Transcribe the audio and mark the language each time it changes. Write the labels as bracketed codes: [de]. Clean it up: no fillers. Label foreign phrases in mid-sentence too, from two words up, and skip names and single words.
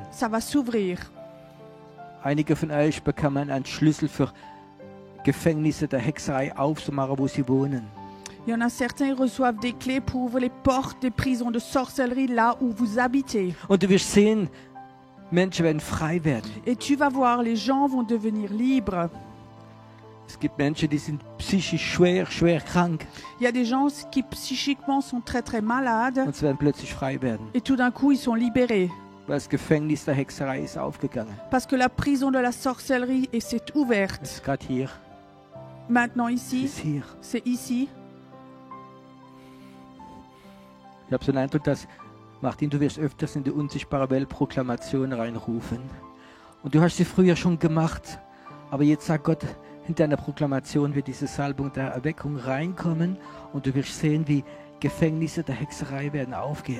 [fr] Ça va s'ouvrir. [de] Einige von euch bekommen einen Schlüssel für Gefängnisse der Hexerei aufzumachen, wo sie wohnen. [fr] Il y en a certains qui reçoivent des clés pour ouvrir les portes des prisons de sorcellerie là où vous habitez. [de] Und du wirst sehen, Menschen werden frei werden. [fr] Et tu vas voir, les gens vont devenir libres. [de] Es gibt Menschen, die sind psychisch schwer krank. [fr] Il y a des gens qui psychiquement sont très très malades [de] Und sie werden plötzlich frei werden. [fr] et tout d'un coup ils sont libérés. [de] Weil das Gefängnis der Hexerei ist aufgegangen. [fr] Parce que la prison de la sorcellerie s'est [de] Es [fr] ouverte. [de] ist gerade hier. [fr] Maintenant [de] Es [fr] ici, [de] ist hier. [fr] c'est ici. [de] Ich habe so den Eindruck, dass, Martin, du wirst öfters in die unsichtbare Welt Proklamation reinrufen. Und du hast sie früher schon gemacht. Aber jetzt sagt Gott, in deiner Proklamation wird diese Salbung der Erweckung reinkommen. Und du wirst sehen, wie Gefängnisse der Hexerei werden aufgehen.